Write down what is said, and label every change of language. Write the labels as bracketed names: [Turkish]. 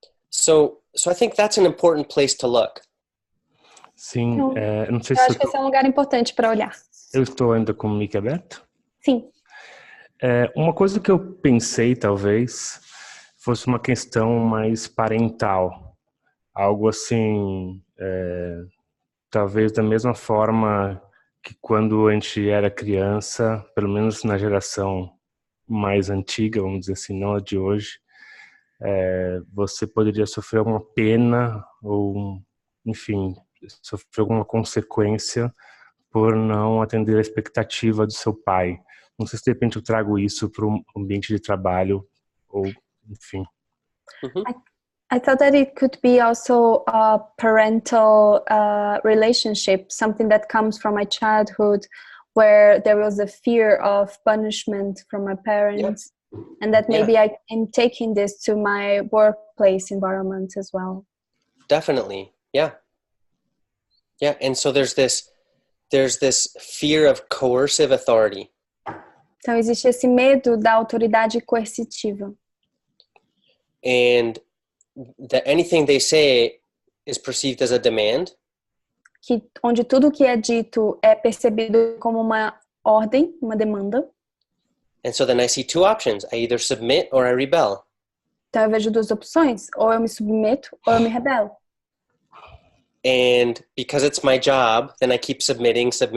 [English] So I think that's an important place to look. [Portuguese] Sim, Então, não sei eu se acho que esse é um lugar importante para olhar. Eu estou ainda com o mic aberto? Sim. Uma coisa que eu pensei, talvez, fosse uma questão mais parental. Algo assim, talvez da mesma forma que quando a gente era criança, pelo menos na geração mais antiga, vamos dizer assim, não a de hoje, você poderia sofrer uma pena ou, enfim, sofrer alguma consequência por não atender a expectativa do seu pai. Não sei se de repente eu trago isso para um ambiente de trabalho ou, enfim. [English] I thought that it could be also a parental relationship, something that comes from my childhood, where there was a fear of punishment from my parents, and that maybe I am taking this to my workplace environment as well. Definitely, yeah. And so there's this fear of coercive authority. [Portuguese] Então existe esse medo da autoridade coercitiva. [English] And that anything they say is perceived as a demand. [Portuguese] Onde tudo que é dito é percebido como uma ordem, uma demanda. [English] And so then I see two options. I either submit or I rebel. [Portuguese] Então eu vejo duas opções, ou eu me submeto ou eu me rebelo. [English] And because it's my job, then I keep submitting.